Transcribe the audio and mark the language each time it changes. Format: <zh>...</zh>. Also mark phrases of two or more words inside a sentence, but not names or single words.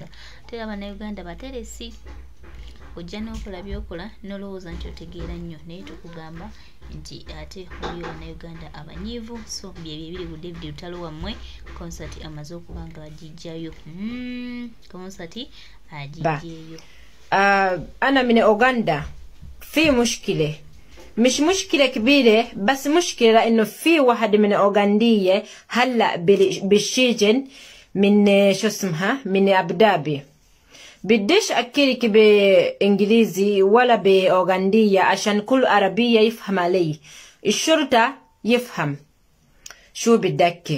<lg>Tera bannayuganda bateresi, ojja n'okola by'okola n'olowooza nti otegeera nnyo, naye tukugamba nti ate oli bannayuganda abanyiivu. So byebyo ebiri ku David Lutalo wammwe. Konsati amaze okuba nga agiggyayo, konsati agiggyeyo.</lg> <ar>أنا من أوغندا في مشكلة مش مشكلة كبيرة، بس مشكلة إنه في واحد من أوغندية هلأ بالسجن من شو اسمها من أبودابي. بديش أكلك بإنجليزي ولا بأوغندية عشان كل عربية يفهم علي، الشرطة يفهم شو بدك.</ar>